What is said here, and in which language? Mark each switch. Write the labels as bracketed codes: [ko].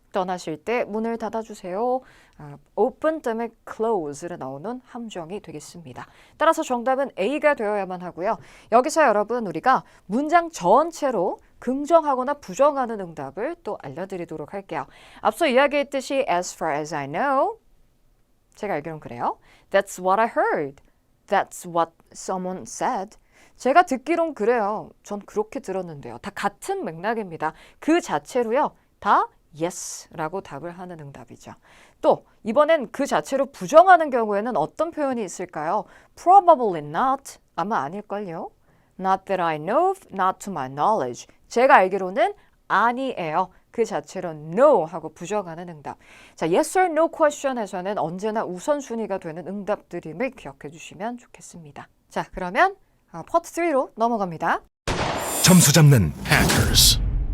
[ko] 떠나실 때 문을 닫아주세요. open 때문에 close를 나오는 함정이 되겠습니다. 따라서 정답은 A가 되어야만 하고요. 여기서 여러분 우리가 문장 전체로 긍정하거나 부정하는 응답을 또 알려드리도록 할게요. 앞서 이야기했듯이 [en] as far as I know [ko] 제가 알기로는 그래요. [en] That's what I heard. That's what someone said. [ko] 제가 듣기론 그래요. 전 그렇게 들었는데요. 다 같은 맥락입니다. 그 자체로요. 다 yes라고 답을 하는 응답이죠. 또 이번엔 그 자체로 부정하는 경우에는 어떤 표현이 있을까요? [en] Probably not. [ko] 아마 아닐걸요? [en] Not that I know of, not to my knowledge. [ko] 제가 알기로는 아니에요. 그 자체로 no 하고 부정하는 응답. 자, yes or no question에서는 언제나 우선순위가 되는 응답들임을 기억해 주시면 좋겠습니다. 자, 그러면 파트 3로 넘어갑니다. 점수 잡는 Hackers.